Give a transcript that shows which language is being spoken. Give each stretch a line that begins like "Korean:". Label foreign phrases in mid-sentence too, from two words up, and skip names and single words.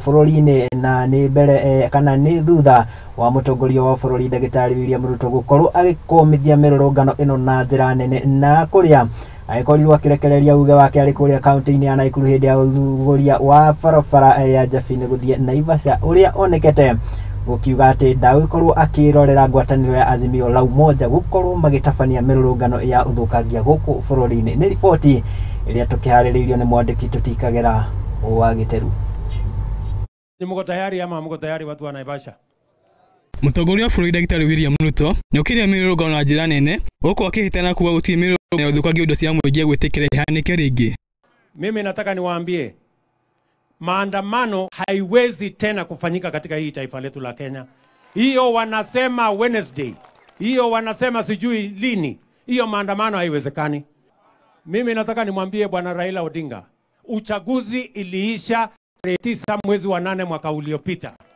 Kikuyu: bũrũri-inĩ, na nĩ mbere kana nĩ thutha wa mũtongoria wa bũrũri Ndagĩtarĩ William Ruto gũkorwo agĩkũmithia mĩrũrũngano ĩno na njĩra nene, na kũrĩa agĩkorirwo akĩrekereria uge wake arĩ kũrĩa kaunti-inĩ ya Nakuru hĩndĩ ya ũthuthuria wa barabara ya Njabine gũthiĩ Naivasha, ũrĩa onekete gũkiuga atĩ ndagũkorwo akĩrorera ngwatanĩro ya Azimio la Umoja gũkorwo magĩtabania mĩrũrũngano ya ũthũkangia gũkũ bũrũri-inĩ. Nĩ riboti ĩrĩa tũkĩharĩrĩirio nĩ mwandĩki Tũtikagera wa Gĩteru.
Swahili: Mko tayari ama mko tayari watu wa Naivasha?
Kikuyu: Mũtongoria wa bũrũri Ndagĩtarĩ William Ruto nĩ ũkĩrĩa mĩrũrũngano na njĩra nene gũkũ akĩhĩtana kuuga gũtirĩ mĩrũrũngano ya ũthũkangia indo cia mũingĩ gwĩtĩkĩra ihanĩke rĩngĩ.
Swahili: Mimi nataka niwaambie maandamano haiwezi tena kufanyika katika hii taifa letu la Kenya. Hiyo wanasema Wednesday, hiyo wanasema sijui lini, hiyo maandamano haiwezekani. Mimi nataka nimwambie bwana Raila Odinga, uchaguzi iliisha 9 mwezi wa 8 mwaka uliopita.